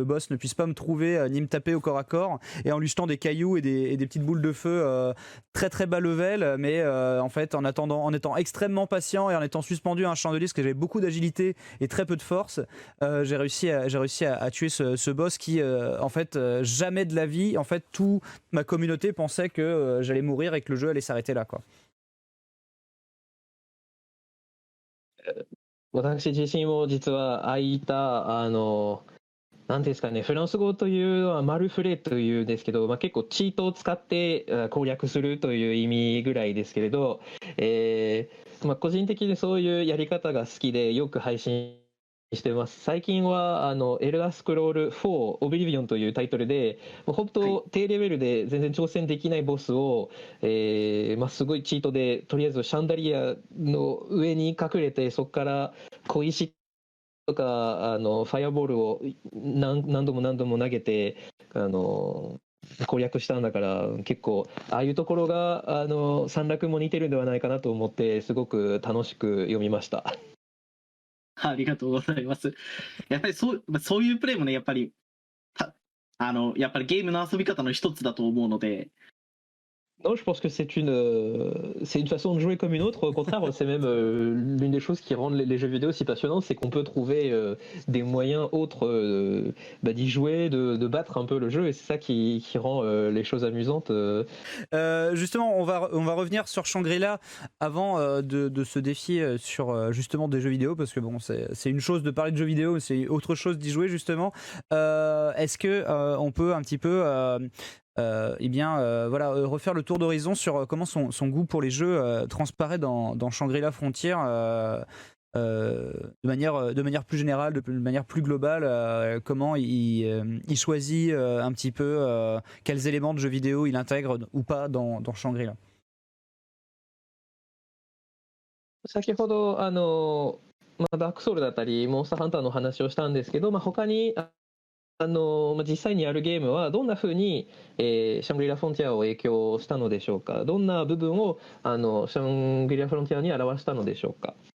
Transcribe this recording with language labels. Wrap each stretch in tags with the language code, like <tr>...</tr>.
<fr>ne puisse pas me trouver ni me taper au corps à corps, et en lui jetant des cailloux et des petites boules de feu très très bas level, mais en fait en étant extrêmement patient et en étant suspendu à un chandelier, parce que j'avais beaucoup d'agilité et très peu de force, j'ai réussi à tuer ce boss qui en fait jamais de la vie, en fait toute ma communauté pensait que j'allais mourir et que le jeu allait s'arrêter là, quoi.</fr> <ja>私自身も実はああいった何ですかね、フランス語というのはマルフレというんですけど、結構チートを使って攻略するという意味ぐらいですけれど、個人的にそういうやり方が好きでよく配信してます。最近はエルダースクロール4オブリビオンというタイトルで、本当低レベルで全然挑戦できないボスを、すごいチートでとりあえずシャンダリアの上に隠れて、そこから小石とかファイアボールを何度も投げて攻略したんだから結構ああいうところが散落も似てるんではないかなと思ってすごく楽しく読みました。ありがとうございます。やっぱりそういうプレイもね、やっぱりやっぱりゲームの遊び方の一つだと思うので。</ja> <fr>Non, je pense que c'est une façon de jouer comme une autre. Au contraire, c'est même l'une des choses qui rendent les jeux vidéo si passionnants, c'est qu'on peut trouver des moyens autres d'y jouer, de battre un peu le jeu, et c'est ça qui rend les choses amusantes. Justement, on va revenir sur Shangri-La avant de se défier sur justement des jeux vidéo, parce que bon, c'est une chose de parler de jeux vidéo, mais c'est autre chose d'y jouer justement. Est-ce que on peut un petit peu voilà, refaire le tour d'horizon sur comment son goût pour les jeux transparaît dans Shangri-La Frontier de manière plus générale, de manière plus globale, comment il choisit un petit peu quels éléments de jeux vidéo il intègre ou pas dans Shangri-La.</fr> <ja>先ほどダークソウルだったりモンスターハンターの話をしたんですけど、他に実際にやるゲームはどんな風に、シャングリラフロンティアを影響したのでしょうか。どんな部分をシャングリラフロンティアに表したのでしょうか。</ja>